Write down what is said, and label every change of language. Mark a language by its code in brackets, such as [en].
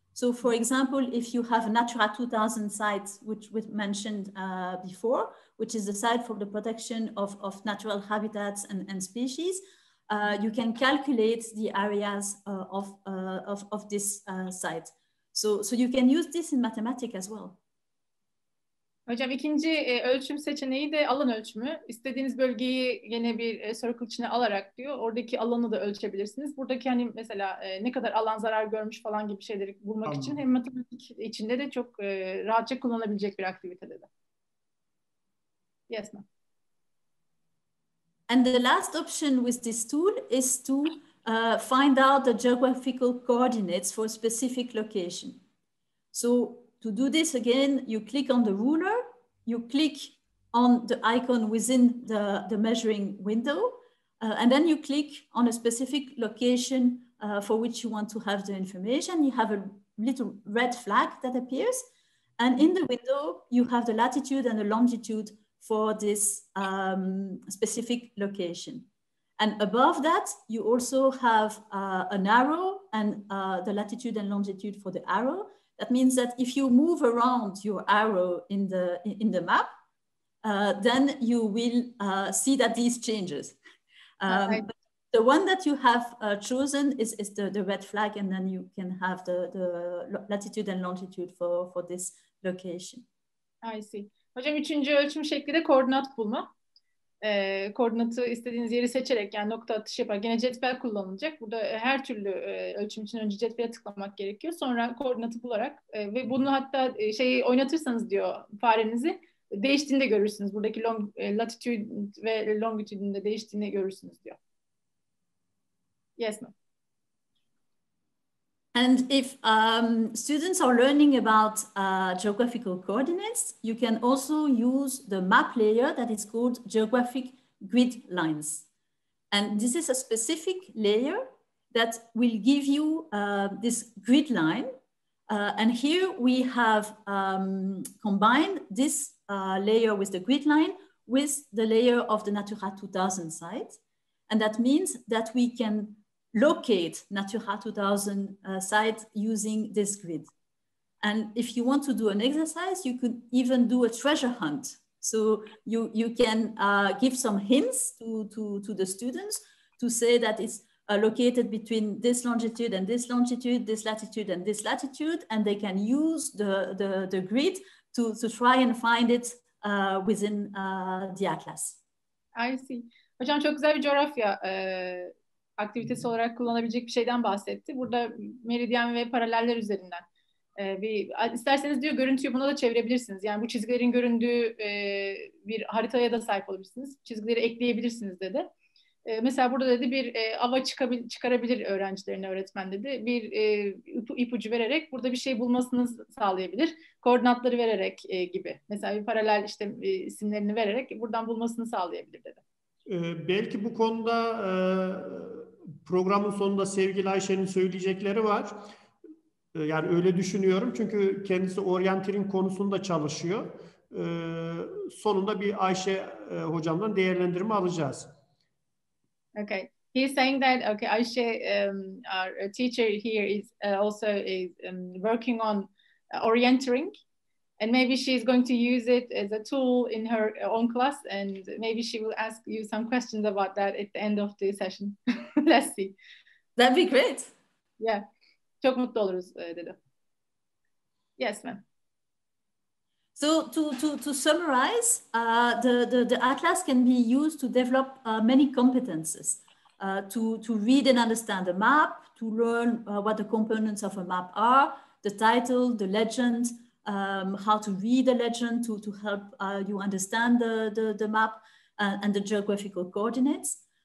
[en] So for example, if you have Natura 2000 sites, which we mentioned before, which is the site for the protection of natural habitats and species, you can calculate the areas of this site. So you can use this in mathematics as well. [tr] Hocam ikinci ölçüm seçeneği de alan ölçümü. İstediğiniz bölgeyi yine bir circle içine alarak diyor. Oradaki alanı da ölçebilirsiniz. Buradaki hani mesela ne kadar alan zarar görmüş falan gibi şeyleri bulmak için hem matematik içinde de çok rahatça kullanılabilecek bir aktivitede de. [en] Yes, ma'am. And the last option with this tool is to find out the geographical coordinates for a specific location. So to do this again, you click on the ruler, you click on the icon within the measuring window, and then you click on a specific location for which you want to have the information. You have a little red flag that appears, and in the window, you have the latitude and the longitude for this specific location. And above that, you also have an arrow and the latitude and longitude for the arrow. That means that if you move around your arrow in the map, then you will see that these changes. The one that you have chosen is the red flag, and then you can have the latitude and longitude for this location. I see. [tr] Hocam üçüncü ölçüm şekli de koordinat bulma. Koordinatı istediğiniz yeri seçerek yani nokta atışı yapar. Gene cetvel kullanılacak. Burada her türlü ölçüm için önce cetvele tıklamak gerekiyor. Sonra koordinatı bularak ve bunu hatta oynatırsanız diyor farenizi değiştiğini de görürsünüz. Buradaki latitude ve longitude'un de değiştiğini görürsünüz diyor. [en] Yes, ma'am. And if students are learning about geographical coordinates, you can also use the map layer that is called geographic grid lines. And this is a specific layer that will give you this grid line. And here we have combined this layer with the grid line with the layer of the Natura 2000 site. And that means that we can locate Natura 2000 sites using this grid. And if you want to do an exercise, you could even do a treasure hunt. So you can give some hints to the students to say that it's located between this longitude and this longitude, this latitude and this latitude, and they can use the grid to try and find it within the atlas. I see. [tr] Hocam çok güzel bir coğrafya aktivitesi olarak kullanabilecek bir şeyden bahsetti. Burada meridyen ve paraleller üzerinden isterseniz diyor görüntüyü buna da çevirebilirsiniz. Yani bu çizgilerin göründüğü bir haritaya da sahip olabilirsiniz. Çizgileri ekleyebilirsiniz dedi. Mesela burada dedi bir ava çıkarabilir öğrencilerine öğretmen dedi. Bir ipucu vererek burada bir şey bulmasını sağlayabilir. Koordinatları vererek gibi. Mesela bir paralel işte isimlerini vererek buradan bulmasını sağlayabilir dedi. Belki bu konuda programın sonunda sevgili Ayşe'nin söyleyecekleri var. Yani öyle düşünüyorum. Çünkü kendisi orienteering konusunda çalışıyor. Sonunda bir Ayşe hocamdan değerlendirme alacağız. [en] Okay. He's saying that, okay, Ayşe, our teacher here is also working on orienteering. And maybe she's going to use it as a tool in her own class, and maybe she will ask you some questions about that at the end of the session. Let's see. That'd be great. [tr] Yeah, çok mutlu oluruz dedi. [en] Yes, ma'am. So to summarize, the atlas can be used to develop many competences. To read and understand a map, to learn what the components of a map are, the title, the legend, how to read the legend to help you understand the map and the geographical coordinates.